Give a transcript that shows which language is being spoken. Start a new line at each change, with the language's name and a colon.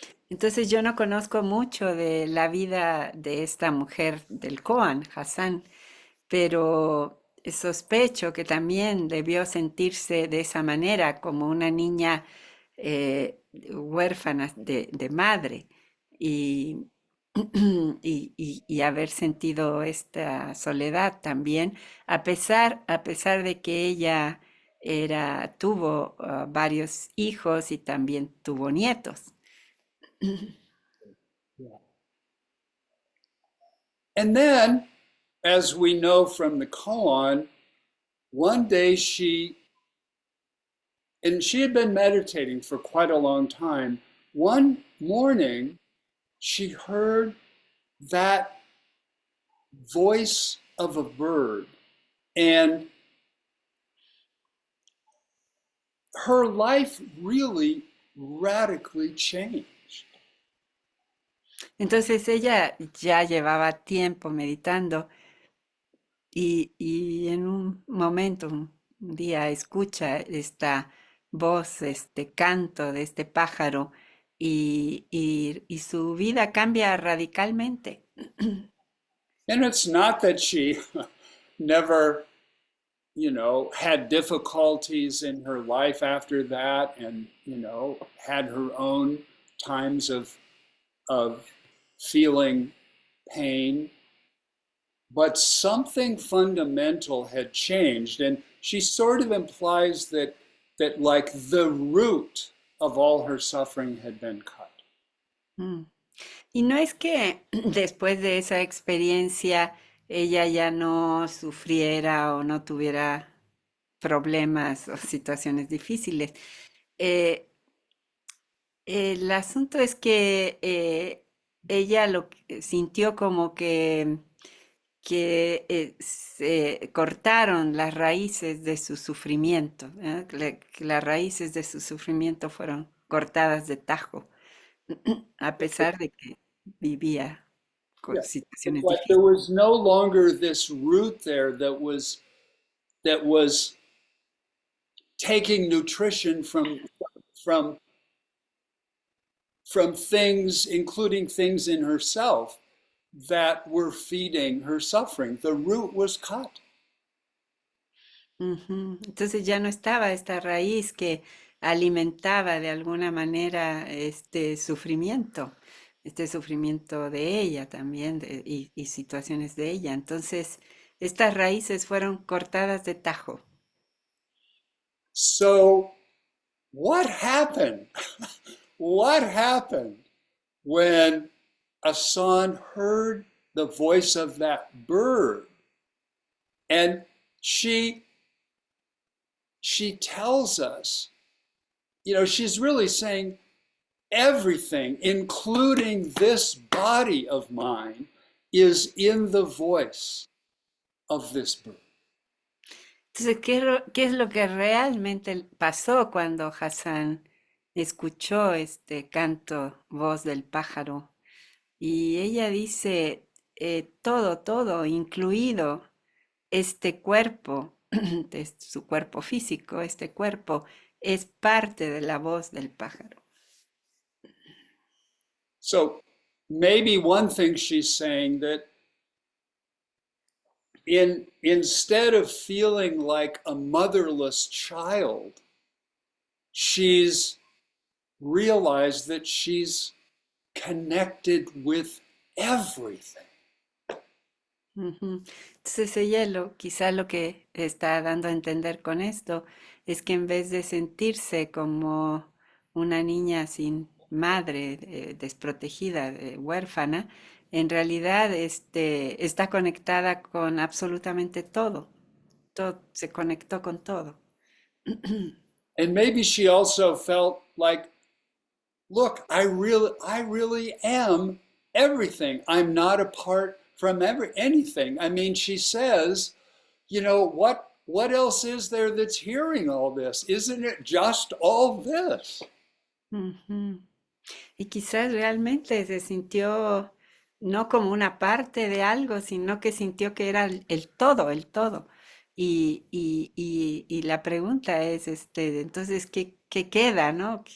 Spanish: Entonces yo no conozco mucho de la vida de esta mujer del Koan, Hassan, pero sospecho que también debió sentirse de esa manera, como una niña huérfana de madre y, y haber sentido esta soledad también, a pesar de que ella tuvo varios hijos y también tuvo nietos. Yeah.
English: And then, as we know from the koan, one day she had been meditating for quite a long time. One morning, she heard that voice of a bird, and her life really radically changed.
Spanish: Entonces ella ya llevaba tiempo meditando y en un momento, un día, escucha esta voz, este canto de este pájaro y su vida cambia radicalmente.
English: And it's not that she never, had difficulties in her life after that, and, had her own times of feeling pain, but something fundamental had changed. And she sort of implies that like the root of all her suffering had been cut. Mm.
Spanish: Y no es que después de esa experiencia ella ya no sufriera o no tuviera problemas o situaciones difíciles. Eh, el asunto es que ella lo sintió como que se cortaron las raíces de su sufrimiento, ¿eh? Que las raíces de su sufrimiento fueron cortadas de tajo, a pesar de que vivía con
English: Yeah. It's
Spanish: situaciones
English: like there
Spanish: difíciles.
English: was no longer this root there that was taking nutrition from from things, including things in herself, that were feeding her suffering. The root was cut. Ujú.
Spanish: Entonces ya no estaba esta raíz que alimentaba de alguna manera este sufrimiento de ella también y situaciones de ella. Entonces, estas raíces fueron cortadas de tajo.
English: So, what happened? What happened when Asan heard the voice of that bird? And she tells us, she's really saying everything, including this body of mine, is in the voice of this bird.
Spanish: Entonces, ¿qué es lo que realmente pasó cuando Hassan escuchó este canto, voz del pájaro? Y ella dice, todo, incluido este cuerpo, su cuerpo físico, este cuerpo es parte de la voz del pájaro.
English: So maybe one thing she's saying that instead of feeling like a motherless child, she's realized that she's connected with everything. Ujú.
Spanish: Entonces ella quizá lo que está dando a entender con esto es que en vez de sentirse como una niña sin madre, desprotegida, huérfana, en realidad está conectada con absolutamente todo. Se conectó con todo.
English: And maybe she also felt like, look, I really am everything. I'm not apart from anything. I mean, she says, what else is there that's hearing all this? Isn't it just all this? Ujú.
Spanish: Y quizás realmente se sintió no como una parte de algo, sino que sintió que era el todo, el todo. Y la pregunta es, entonces, ¿qué queda, no?